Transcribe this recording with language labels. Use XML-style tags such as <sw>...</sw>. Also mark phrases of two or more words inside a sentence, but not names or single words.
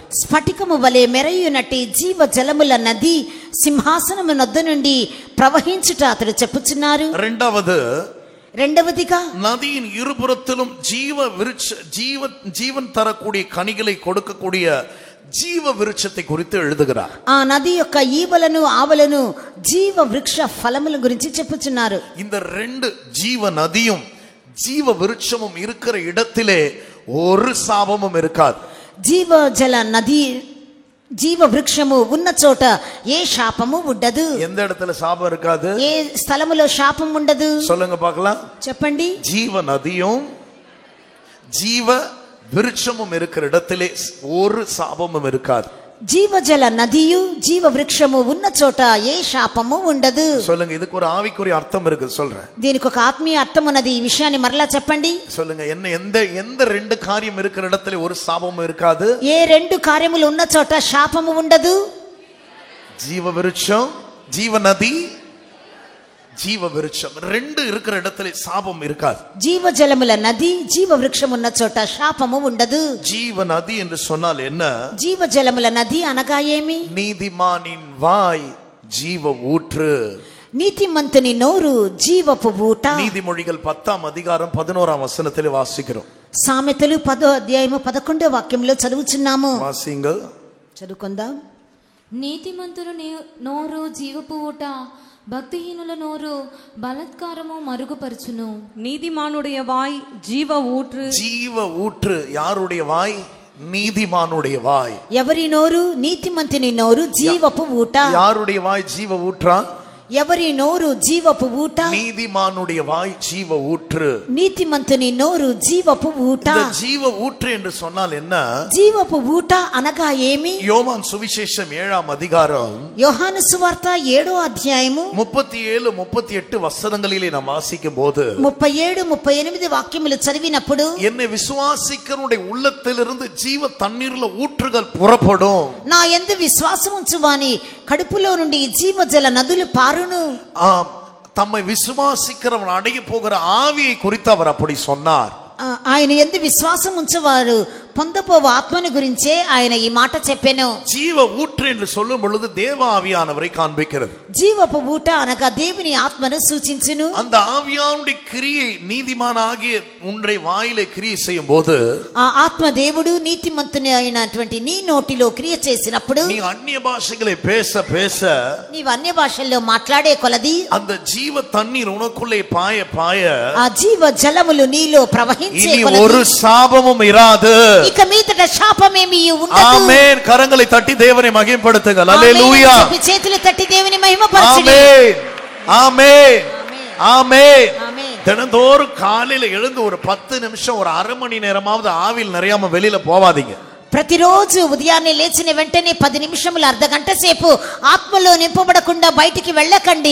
<te>స్ఫటికము వలె మెరయునట్టి జీవ జలముల నది సింహాసనము నొద్ద నుండి ప్రవహించుట అతడు చెప్పుచున్నారు. రెండవదిగా</te> <ta>நதியின் இருபுறத்திலும் ஜீவன் தரக்கூடிய கனிகளை கொடுக்கக்கூடிய ஜீவ விருட்சத்தை குறித்து எழுதுகிறார்.</ta> <te>ఆ నది యొక్క ఈవలను ఆవలను జీవ వృక్ష ఫలముల గురించి చెప్పుచున్నారు.</te> <ta>இந்த ரெண்டு ஜீவ நதியும் ஜீவ விருட்சமும் இருக்கிற இடத்திலே ஒரு சாபமும் இருக்காது.</ta> <te>జీవ జల నది జీవ వృక్షము ఉన్న చోట ఏ శాపము ఉండదు.</te> <ta>எந்த இடத்துல சாபம் இருக்காது?</ta> <te>ఏ స్థలములో శాపం ఉండదు.</te> <ta>சொல்லுங்க பார்க்கலாம்.</ta> <te>చెప్పండి.</te> <ta>ஜீவ நதியும் ஜீவ விருட்சமும் இருக்கிற இடத்திலே ஒரு சாபமும் இருக்காது.</ta> <te>జీవజల నదియు జీవ వృక్షము ఉన్న చోట ఏ శాపము ఉండదు.</te> <ta>சொல்லுங்க. இதுக்கு ஒரு ஆவிக்குரிய அர்த்தம் இருக்கு சொல்றேன்.</ta> <te>దీనికి ఒక ఆత్మీయ అర్థం ఉన్నది. ఈ విషయాన్ని మరలా చెప్పండి.</te> <ta>சொல்லுங்க. எந்த ரெண்டு காரியம் இருக்கிற இடத்துல ஒரு சாபமும் இருக்காது?</ta> <te>ఏ రెండు కార్యములు ఉన్న చోట శాపము ఉండదు.</te> <ta>ஜீவ விருட்சம் ஜீவ நதி ஜீவ விருட்சம் ரெண்டு இருக்கிற இடத்துல சாபம் இருக்காது.</ta> <te>జీవ జలముల నది జీవ వృక్షం ఉన్న చోట శాపము ఉండదు.</te> <ta>ஜீவ நதி என்று சொன்னால் என்ன?</ta> <te>జీవ జలముల నది అనగా ఏమి?</te> <ta>நீதிமானின் வாய் ஜீவ ஊற்று.</ta> <te>నీతిమంతుని నోరు జీవపు ఊట.</te> <ta>நீதிமொழிகள் 10ஆம் அதிகாரம் 11ஆம் வசனத்திலே வாசிக்கிறோம்.</ta> <te>సామెతలు 10వ అధ్యాయము 11వ వాక్యంలో చదువుచున్నాము.</te> <ta>வாசிங்கள்.</ta> <te>చదువుకుందాం. నీతిమంతుల నోరు జీవపు ఊట, భక్తిహీనుల నోరు బలత్కారము మరుగుపరచును.</te> <ta>நீதிமானுடைய வாய் ஜீவ ஊற்று. ஜீவ ஊற்று யாருடைய வாய்? நீதிமானுடைய வாய்.</ta> <te>ఎవరి నోరు? నీతిమంతుని నోరు జీవపు ఊట.</te> <ta>யாருடைய வாய் ஜீவ ஊற்றா?</ta> <te>ఎవరి నోరు జీవపు ఊట?</te> <ta>நீதிமானுடைய வாய் ஜீவ ஊற்று.</ta> <te>నీతిమంతుని నోరు జీవపు ఊట.</te> <ta>இந்த ஜீவ ஊற்று என்று சொன்னால் என்ன?</ta> <te>జీవపు ఊట అనగా ఏమి?</te> <ta>யோவான் சுவிசேஷம் 7ஆம் அதிகாரம்</ta> <te>యోహాను సువార్త 7వ అధ్యాయము</te> <ta>37 38 வசனங்களிலே நாம் வாசிக்கும் போது</ta> <te>37 38 వాక్యములు చదివినప్పుడు</te> <ta>என்னை விசுவாசிக்கிறவனுடைய உள்ளத்திலிருந்து ஜீவ தண்ணீர்ல ஊற்றுகள் புறப்படும்.</ta> <te>నా యందు విశ్వాసం ఉంచువాని కడుపులో నుండి జీవజల నదులు పారును.</te> <ta>தம்மை விசுவாசிக்கிறவன் அடைய போகிற ஆவியை குறித்து அவர் அப்படி சொன்னார்.</ta> <te>ఆయన యందు విశ్వాసం ఉంచువారు పొందపోవ ఆత్మని గురించే ఆయన ఈ మాట చెప్పెను.</te> <ta>ஜீவ ஊற்று என்று சொல்லும் பொழுது தேவ ஆவியானவரை காண்பிக்கிறது.</ta> <te>జీవపు ఊట అనగా దేవుని ఆత్మను సూచించును.</te> <ta>அந்த ஆவியானுடைய கிரியை நீதிமானாகிய உன்னுடைய வாயிலே கிரியை செய்யும் போது</ta> <te>ఆ ఆత్మ దేవుడు నీతిమంతుని అయినటువంటి నీ నోటిలో క్రియ చేసినప్పుడు</te> <ta>நீ அந்நிய பாஷைகளை பேச பேச</ta> <te>నీవు అన్య భాషల్లో మాట్లాడే కొలది</te> <ta>அந்த ஜீவ தண்ணீர் உனக்குள்ளே பாய பாய</ta> <te>ఆ జీవ జలములు నీలో ప్రవహించే</te> <ta>இனி</ta> <te>కొలది</te> <ta>ஒரு சாபமும் இராது.</ta> <te>ఇక మీదట శాపమేమీ ఉండదు. ఆమేన్.</te> <ta>கரங்களை தட்டி</ta> <te>దేవుని మహిమపడుతుగా. హల్లెలూయా. చేతులు తట్టి దేవుని మహిమపరచుడి.</te> <ta>ஆமென். ஆமென்.</ta> <te>ఆమేన్.</te> <ta>தினந்தோறும் காலையில எழுந்து ஒரு 10 நிமிஷம் ஒரு அரை மணி நேரமாவது ஆவியில் நிறையாம வெளியில போவாதீங்க.</ta> <te>ప్రతిరోజు ఉదయాన్నే లేచిన వెంటనే 10 నిమిషములు అర్ధ గంట సేపు ఆత్మలో నింపబడకుండా బయటికి వెళ్ళకండి.</te>